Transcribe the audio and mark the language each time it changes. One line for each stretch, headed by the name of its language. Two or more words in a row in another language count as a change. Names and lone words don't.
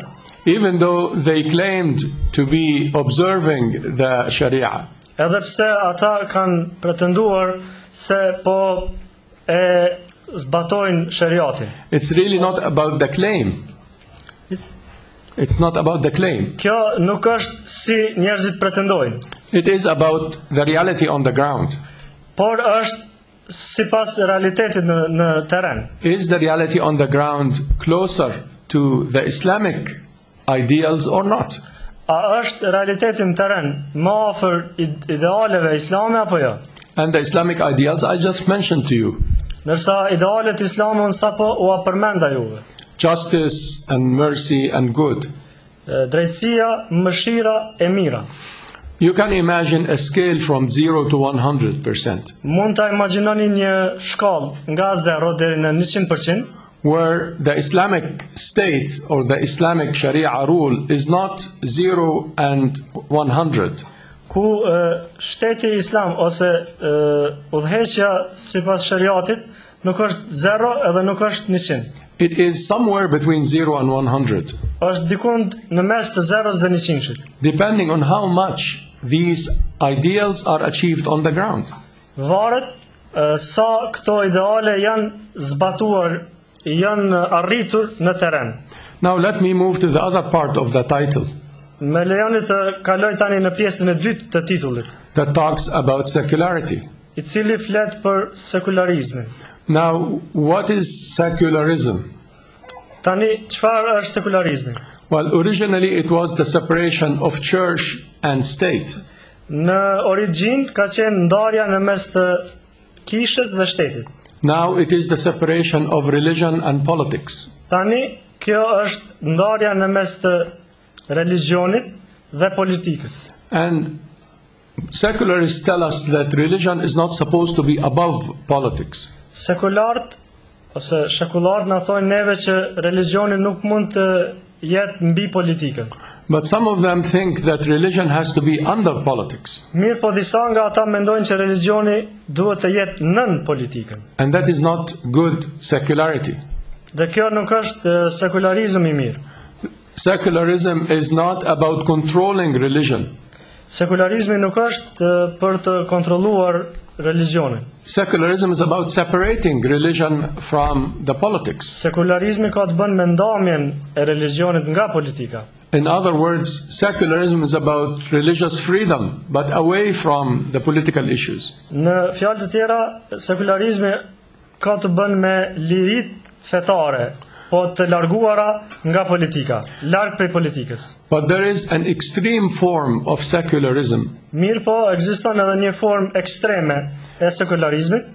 English: Even though they claimed to be observing the Sharia.
Albanian: Edhe pse ata kanë pretenduar se po e zbatojnë shariatin.
English: It's really not about the claim. It's not about the claim.
Albanian: Kjo nuk është si njerëzit pretendojnë.
English: It is about the reality on the ground.
Albanian: Por është sipas realitetit në terren.
English: Is the reality on the ground closer to the Islamic ideals or not?
Albanian: A është realiteti në terren më afër idealeve islame apo jo?
English: And the Islamic ideals I just mentioned to you.
Albanian: Ndërsa idealet islame unë sapo u përmenda juve.
English: Justice and mercy and good.
Albanian: Drejtësia, mëshira e mira.
English: You can imagine a scale from 0 to 100%.
Albanian: Mund ta imagjinoni një shkallë nga 0 deri në 100%,
English: where the Islamic state or the Islamic Sharia rule is not 0 and 100.
Albanian: Ku shteti islam ose udhëheqja sipas shariatit nuk është 0 edhe nuk është 100.
English: It is somewhere between 0 and 100.
Albanian: Është dikund në mes të 0-s dhe 100-shit.
English: Depending on how much these ideals are achieved on the ground.
Albanian: Varet sa këto ideale janë zbatuar, janë arritur në terren.
English: Now let me move to the other part of the title.
Albanian: Me lejoni të kaloj tani në pjesën e dytë të titullit,
English: that talks about secularity.
Albanian: I cili flet për sekularizmin.
English: Now, what is secularism?
Albanian: Tani, çfarë është sekularizmi?
English: Well, originally it was the separation of church and state.
Albanian: Në origjinë ka qenë ndarja në mes të kishës dhe shtetit.
English: Now it is the separation of religion and politics.
Albanian: Tani, kjo është ndarja në mes të religionit dhe politikës.
English: And secularists tell us that religion is not supposed to be above politics.
Albanian: Sekularët ose shekullarët na thonë neve që religioni nuk mund të jetë mbi politikën.
English: But some of them think that religion has to be under politics.
Albanian: Mirë po disa nga ata mendojnë që religioni duhet të jetë nën politikën.
English: And that is not good secularity.
Albanian: Dhe kjo nuk është sekularizëm i mirë.
English: Secularism is not about controlling religion.
Albanian: Sekularizmi nuk është për të kontrolluar religionin.
English: Secularism is about separating religion from the politics.
Albanian: Sekularizmi ka të bën me ndamjen e religionit nga politika.
English: In other words, secularism is about religious freedom, but away from the political issues.
Albanian: Në fjalë të tjera, sekularizmi ka të bën me lirit fetare, po të larguara nga politika, larg prej politikës.
English: But there is an extreme form of secularism,
Albanian: Mirë po, ekziston edhe një formë ekstreme e sekularizmit,